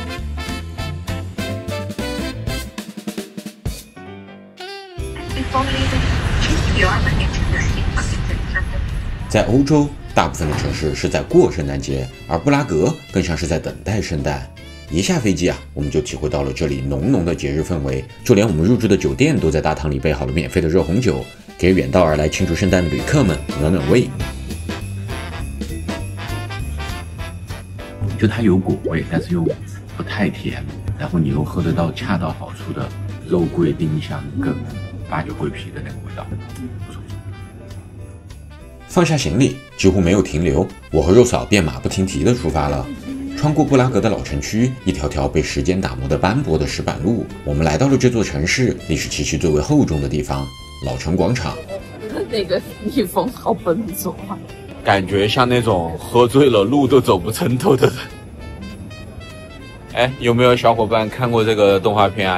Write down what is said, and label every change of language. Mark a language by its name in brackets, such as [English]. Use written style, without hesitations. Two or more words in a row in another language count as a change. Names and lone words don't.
[Chinese] 在歐洲，大部分的城市是在過聖誕節，而布拉格更像是在等待聖誕。一下飛機啊，我們就體會到了這裡濃濃的節日氛圍，就連我們入住的酒店都在大堂裡備好了免費的熱紅酒，給遠道而來慶祝聖誕的旅客們暖暖胃。就它有果味，但是又不太甜，然後你又喝得到恰到好處的肉桂、丁香跟八九桂皮的那个味道，不错。放下行李，幾乎沒有停留，我和肉嫂便馬不停蹄地出發了。穿過布拉格的老城區，一條條被時間打磨的斑駁的石板路，我們來到了這座城市歷史氣息最為厚重的地方——老城廣場。那個逆風好笨拙啊！感覺像那種喝醉了路都走不成頭的人。哎，有沒有小夥伴看過這個動畫片啊？